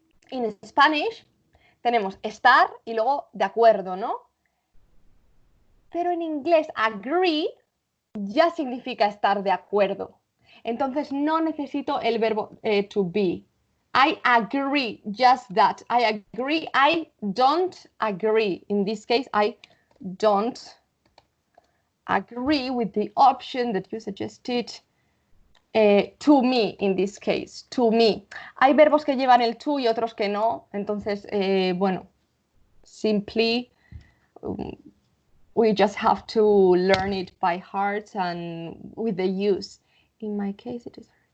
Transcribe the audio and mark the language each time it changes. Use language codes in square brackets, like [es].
[en] In Spanish [es] tenemos estar y luego de acuerdo, ¿no? Pero en inglés agree ya significa estar de acuerdo. Entonces no necesito el verbo to be. [en] I agree, just that. I agree, I don't agree. In this case, I don't agree with the option that you suggested. To me, in this case, to me. [es] Hay verbos que llevan el to y otros que no. Entonces, bueno, [en] simply we just have to learn it by heart and with the use. In my case, it is.